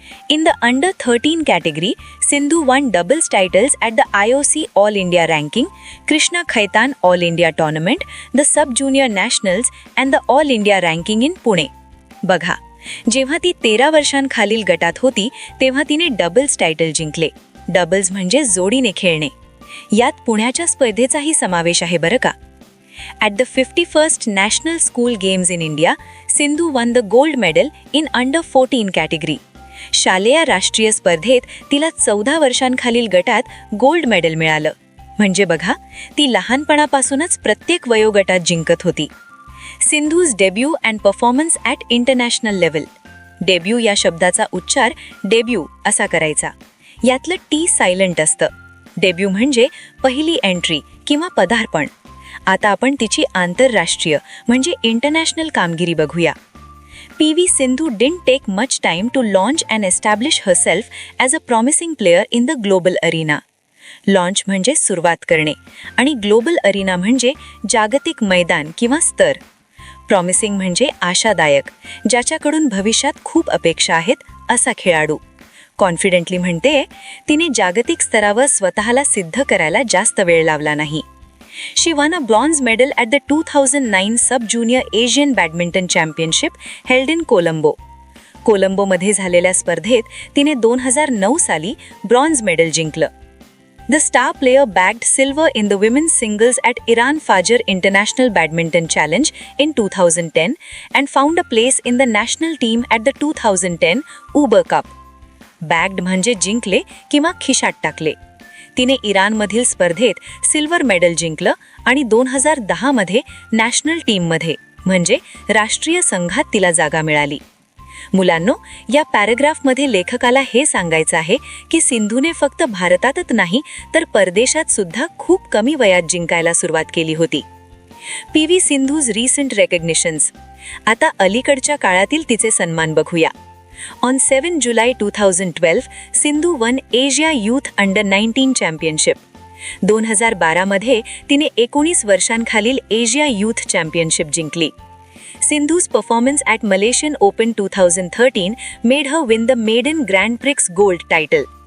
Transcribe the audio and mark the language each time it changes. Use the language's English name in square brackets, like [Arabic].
[English] In the under 13 category, Sindhu one doubles titles at the IOC all India ranking, Krishna Khaitan all India tournament, the sub junior nationals and the all India ranking in Pune. [Marathi] बघा, जेव्हा ती 13 वर्षांखालील गटात होती तेव्हा तिने doubles title जिंकले. Doubles म्हणजे जोडीने खेळणे. यात पुण्याच्या स्पर्धेचाही समावेश आहे बरं का. [English] At the 51st National School Games in India, Sindhu won the gold medal in under 14 category. [Marathi] शालेय राष्ट्रीय स्पर्धेत तिला 14 वर्षांखालील गटात गोल्ड मेडल मिळालं. म्हणजे बघा, ती लहानपणापासूनच प्रत्येक वयोगटात जिंकत होती. [English] Sindhu's debut and performance at international level. [Marathi] Debut या शब्दाचा उच्चार डेब्यू असा करायचा. यातलं टी सायलेंट असतं. डेब्यू म्हणजे पहिली एंट्री किंवा पदार्पण. आता आपण तिची आंतरराष्ट्रीय म्हणजे इंटरनॅशनल कामगिरी बघूया. [English] PV Sindhu didn't take much time to launch and establish herself as a promising player in the global arena. [Marathi] Launch म्हणजे सुरुवात करणे आणि ग्लोबल अरिना म्हणजे जागतिक मैदान किंवा स्तर. प्रॉमिसिंग म्हणजे आशादायक, ज्याच्याकडून भविष्यात खूप अपेक्षा आहेत असा खेळाडू. कॉन्फिडेंटली म्हणते, तिने जागतिक स्तरावर स्वतःला सिद्ध करायला जास्त वेळ लावला नाही. [English] She won a bronze medal at the 2009 Sub-Junior Asian Badminton Championship held in Colombo. [Marathi] कोलंबोमध्ये झालेल्या स्पर्धेत तिने 2009 साली ब्रॉन्झ मेडल जिंकलं. [English] The star player bagged silver in the women's singles at Iran Fajr International Badminton Challenge in 2010 and found a place in the national team at the 2010 Uber Cup. [Marathi] बॅग्ड म्हणजे जिंकले किंवा खिशात टाकले. तिने इराणमधील स्पर्धेत सिल्वर मेडल जिंकलं आणि 2010 मध्ये नॅशनल टीममध्ये म्हणजे राष्ट्रीय संघात तिला जागा मिळाली. मुलांनो, या पॅराग्राफमध्ये लेखकाला हे सांगायचं आहे की सिंधूने फक्त भारतातच नाही तर परदेशात सुद्धा खूप कमी वयात जिंकायला सुरुवात केली होती. [English] PV Sindhu's recent recognitions. [Marathi] आता अलीकडच्या काळातील तिचे सन्मान बघूया. [English] On 7 July 2012, Sindhu won Asia Youth Under-19 Championship. [Marathi] 2012 मध्ये तिने 19 वर्षांखालील एशिया यूथ चॅम्पियनशिप जिंकली. [English] Sindhu's performance at Malaysian Open 2013 made her win the Maiden Grand Prix Gold title.